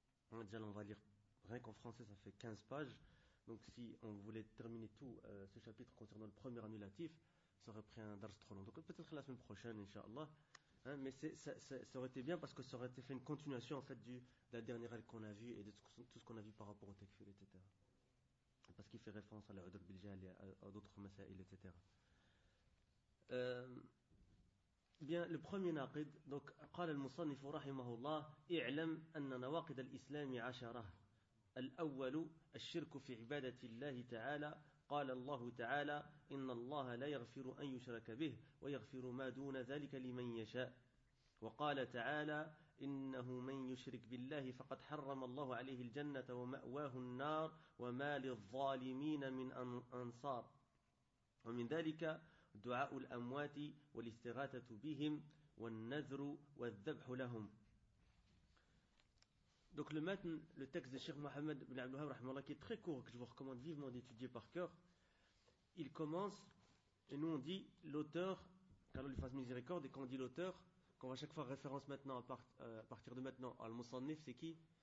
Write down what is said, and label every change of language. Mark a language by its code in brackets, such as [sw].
[fr] Hein, déjà, on va lire rien qu'en français, ça fait 15 pages. Donc si on voulait terminer tout ce chapitre concernant le premier annulatif, ça aurait pris un dars trop long. Donc peut-être la semaine prochaine, Inch'Allah. Hein, mais ça aurait été bien parce que ça aurait été fait une continuation en fait de la dernière règle qu'on a vue et de tout ce qu'on a vu par rapport au tekfir, etc. Parce qu'il fait référence à l'Udr Biljal et à d'autres masaïl, etc. Bien, le premier naqid, donc, [ar] « قال المصنف رحمه الله اعلم أن نواقد الإسلام عشرة الأول الشرك في عبادة الله تعالى قال الله تعالى إن الله لا يغفر أن يشرك به ويغفر ما دون ذلك لمن يشاء وقال تعالى إنه من يشرك بالله فقد حرم الله عليه الجنة ومأواه النار وما للظالمين من أنصار ومن ذلك دعاء الأموات والاستغاثة بهم والنذر والذبح لهم. [fr] Donc le matin, le texte de Cheikh Mohamed Ibn Abd al-Wahhab rahmallah, qui est très court, que je vous recommande vivement d'étudier par cœur, il commence, et nous on dit l'auteur, qu'Allah lui fasse miséricorde, et quand on dit l'auteur, qu'on va chaque fois référence maintenant à partir de maintenant, al-Musannif c'est qui?